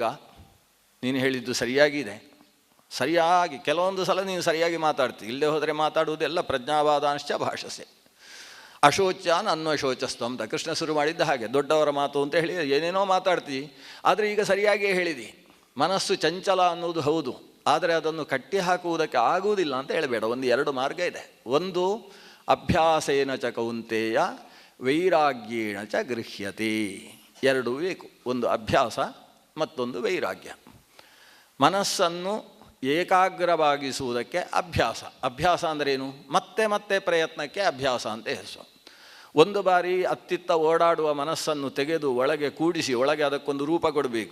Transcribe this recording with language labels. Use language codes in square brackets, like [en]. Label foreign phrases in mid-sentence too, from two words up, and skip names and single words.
[kn] ನೀನು ಹೇಳಿದ್ದು ಸರಿಯಾಗಿದೆ, ಸರಿಯಾಗಿ ಕೆಲವೊಂದು ಸಲ ನೀನು ಸರಿಯಾಗಿ ಮಾತಾಡ್ತೀವಿ, ಇಲ್ಲದೆ ಹೋದರೆ ಮಾತಾಡುವುದೆಲ್ಲ [sa] ಪ್ರಜ್ಞಾವಾದಾಂಶ್ಚ ಭಾಷಸೆ ಅಶೋಚ್ಯಾನ್ ಅನ್ವಶೋಚಸ್ತು [kn] ಅಂತ ಕೃಷ್ಣ ಶುರು ಮಾಡಿದ್ದ ಹಾಗೆ. ದೊಡ್ಡವರ ಮಾತು ಅಂತ ಹೇಳಿ ಏನೇನೋ ಮಾತಾಡ್ತೀವಿ, ಆದರೆ ಈಗ ಸರಿಯಾಗಿಯೇ ಹೇಳಿದಿ. ಮನಸ್ಸು ಚಂಚಲ ಅನ್ನೋದು ಹೌದು, ಆದರೆ ಅದನ್ನು ಕಟ್ಟಿ ಹಾಕುವುದಕ್ಕೆ ಆಗುವುದಿಲ್ಲ ಅಂತ ಹೇಳಬೇಡ. ಎರಡು ಮಾರ್ಗ ಇದೆ. ಒಂದು [sa] ಅಭ್ಯಾಸೇನ ಚ ಕೌಂತೆಯ ವೈರಾಗ್ಯೇಣ ಚ ಗೃಹ್ಯತೆ. [kn] ಎರಡೂ ಬೇಕು, ಒಂದು ಅಭ್ಯಾಸ ಮತ್ತೊಂದು ವೈರಾಗ್ಯ. ಮನಸ್ಸನ್ನು ಏಕಾಗ್ರವಾಗಿಸುವುದಕ್ಕೆ ಅಭ್ಯಾಸ ಅಂದ್ರೇನು? ಮತ್ತೆ ಮತ್ತೆ ಪ್ರಯತ್ನಕ್ಕೆ ಅಭ್ಯಾಸ ಅಂತ ಹೆಸರು. ಒಂದು ಬಾರಿ ಅತ್ತಿತ್ತ ಓಡಾಡುವ ಮನಸ್ಸನ್ನು ತೆಗೆದು ಒಳಗೆ ಕೂಡಿಸಿ ಒಳಗೆ ಅದಕ್ಕೊಂದು ರೂಪ ಕೊಡಬೇಕು.